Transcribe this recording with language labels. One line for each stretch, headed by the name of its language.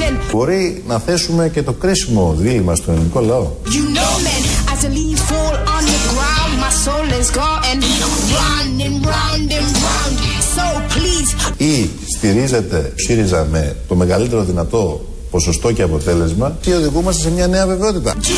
Greek: Μπορεί να θέσουμε και το κρίσιμο δίλημα στον ελληνικό λαό.
English: You know, man, as the leaves fall on the ground, my soul is gone and running round and round. So please.
Greek: Ή στηρίζετε ΣΥΡΙΖΑ με το μεγαλύτερο δυνατό ποσοστό και αποτέλεσμα ή οδηγούμαστε σε μια νέα βεβαιότητα.